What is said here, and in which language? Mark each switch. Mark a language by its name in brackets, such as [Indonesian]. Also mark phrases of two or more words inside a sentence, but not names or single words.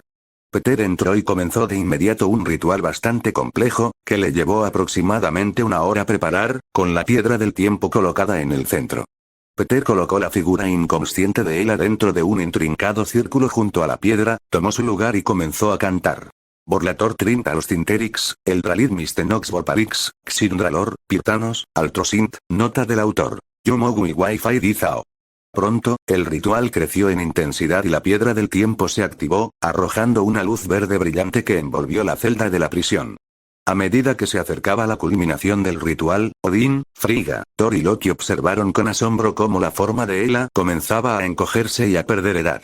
[Spanish] Peter entró y comenzó de inmediato un ritual bastante complejo, que le llevó aproximadamente una hora preparar, con la piedra del tiempo colocada en el centro. Peter colocó la figura inconsciente de Ela dentro de un intrincado círculo junto a la piedra, tomó su lugar y comenzó a cantar. Borlator Trintalos Tinterix, Eldralid Mistenox Vorparix, Xindralor, Pirtanos, Altrosint, nota del autor. Yumogui Wi-Fi Dizao. Pronto, el ritual creció en intensidad y la piedra del tiempo se activó, arrojando una luz verde brillante que envolvió la celda de la prisión. A medida que se acercaba la culminación del ritual, Odín, Frigga, Thor y Loki observaron con asombro cómo la forma de Ela comenzaba a encogerse y a perder edad.